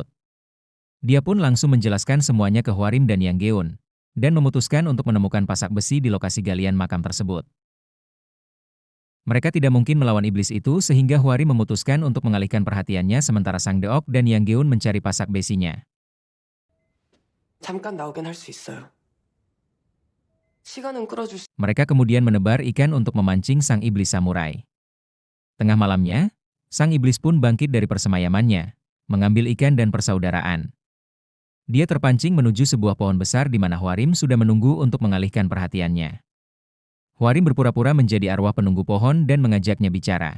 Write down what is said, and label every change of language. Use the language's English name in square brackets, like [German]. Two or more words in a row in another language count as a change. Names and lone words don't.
[Indonesian] Dia pun langsung menjelaskan semuanya ke Hwarim dan Yang Geun, dan memutuskan untuk menemukan pasak besi di lokasi galian makam tersebut. Mereka tidak mungkin melawan iblis itu sehingga Hwarim memutuskan untuk mengalihkan perhatiannya sementara Sang Deok dan Yang Geun mencari pasak besinya. [Korean] 잠깐 나오긴 할 수 있어요. 시간은 끌어줄 수... [Indonesian] Mereka kemudian menebar ikan untuk memancing sang iblis samurai. Tengah malamnya, sang iblis pun bangkit dari persemayamannya, mengambil ikan dan persaudaraan. Dia terpancing menuju sebuah pohon besar di mana Hwarim sudah menunggu untuk mengalihkan perhatiannya. Hwarim berpura-pura menjadi arwah penunggu pohon dan mengajaknya bicara.